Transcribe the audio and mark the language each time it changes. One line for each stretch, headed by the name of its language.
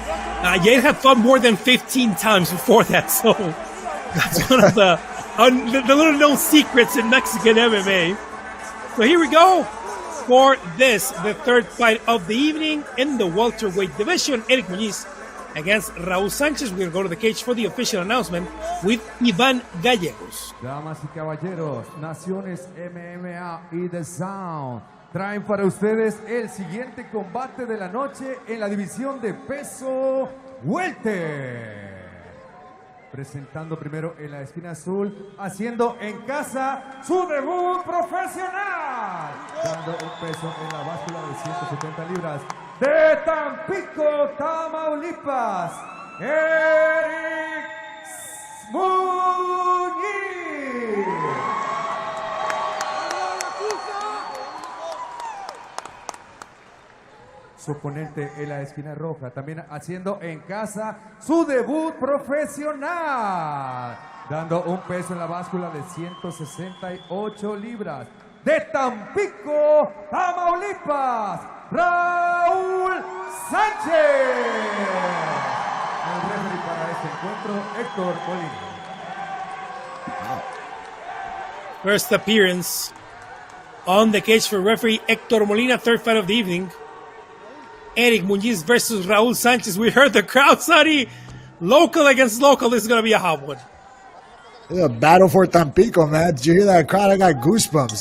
English: Jair had fought more than 15 times before that, so that's one of the little known secrets in Mexican MMA. So here we go for this, the third fight of the evening in the welterweight division. Eric Muñiz against Raúl Sánchez. We're going to go to the cage for the official announcement with Iván Gallegos.
Spanish: Damas y caballeros, Naciones MMA y DAZN traen para ustedes el siguiente combate de la noche en la división de peso welter. Presentando primero en la esquina azul, haciendo en casa su debut profesional, dando un peso en la báscula de 170 libras, de Tampico, Tamaulipas, Eric Muñiz. Su oponente en la esquina roja, también haciendo en casa su debut profesional, dando un peso en la báscula de 168 libras, de Tampico, Tamaulipas, Raúl Sánchez. El referee para este encuentro, Héctor Molina.
English: First appearance on the cage for referee Héctor Molina, third fight of the evening. Eric Muñiz versus Raul Sanchez. We heard the crowd, Sonny. Local against local. This is going to be a hot one. It's a battle for Tampico, man. Did you hear that crowd? I got goosebumps.